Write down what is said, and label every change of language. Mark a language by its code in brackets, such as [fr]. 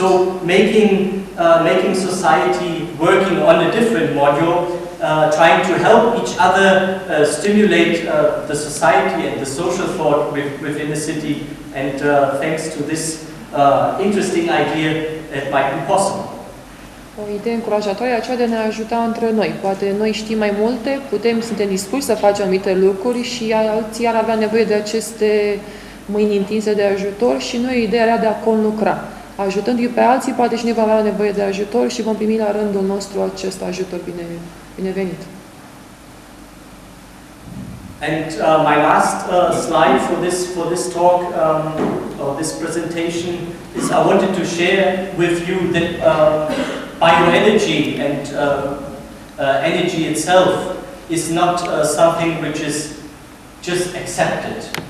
[en] So making society working on a different module, trying to help each other stimulate the society and the social thought within the city, and thanks to this interesting idea, it might be possible. [ro] O idee încurajatoare aceea de a ne ajuta între noi. Poate noi știm mai multe, suntem dispuși să facem anumite lucruri și alții ar avea nevoie de aceste mâini întinse de ajutor și noi ideea era de a conlucra. Ajutându-i pe alții, poate și noi vom avea nevoie de ajutor și vom primi la rândul nostru acest ajutor binevenit. [en] And my last slide for this talk or this presentation is I wanted to share with you that bioenergy and energy itself is not something which is just accepted.